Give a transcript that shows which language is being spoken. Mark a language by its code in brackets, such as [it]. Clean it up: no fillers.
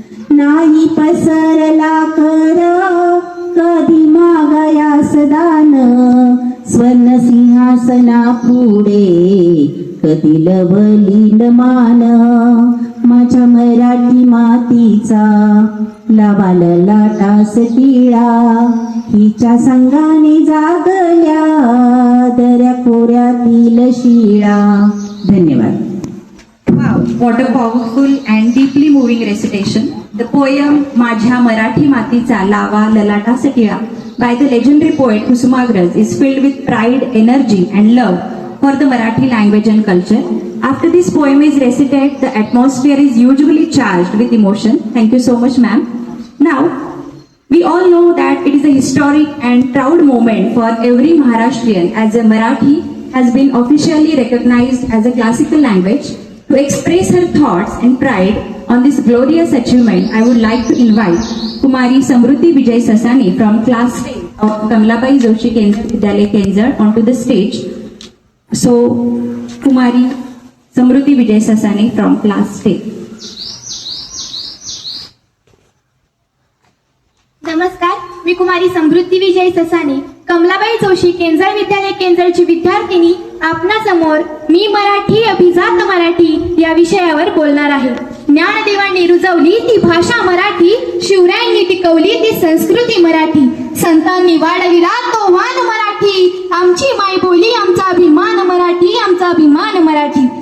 [mr] नाही पसरला कर कधी मागायास दान, स्वर्ण सिंहासना पुढे कधी लवलीन मान. माझ्या मराठी मातीचा लावाला टास टिळा, हिच्या संगाने जागल्या दऱ्या खोऱ्यातील शिळा. धन्यवाद. [en] Wow, what a powerful and deeply moving recitation. The poem [mr] माझ्या मराठी मातीचा लावा ललाटास टिळा [en] by the legendary poet Kusumagraj is filled with pride, energy and love for the Marathi language and culture. After this poem is recited, the atmosphere is usually charged with emotion. Thank you so much, ma'am. Now, we all know that it is a historic and proud moment for every Maharashtrian as a Marathi has been officially recognized as a classical language. To express her thoughts and pride on this glorious achievement, I would like to invite Kumari Samruti Vijay Sasani from class 10 of Kamlabai Joshi Kenzar Vidyalaya Kenzar onto the stage. So, Kumari Samruti Vijay Sasani from class 10. [mr] नमस्कार, मी कुमारी समृद्धी विजय ससानी, कमलाबाई जोशी केंजर विद्यालय केंजरची विद्यार्थिनी आपणासमोर मी मराठी अभिजात मराठी या विषयावर बोलणार आहे. ज्ञानदेवांनी रुजवली ती भाषा मराठी, शिवरायांनी टिकवली ती संस्कृती मराठी, संतांनी वाढविला तो मान मराठी, आमची मायबोली आमचा अभिमान मराठी, आमचा अभिमान मराठी.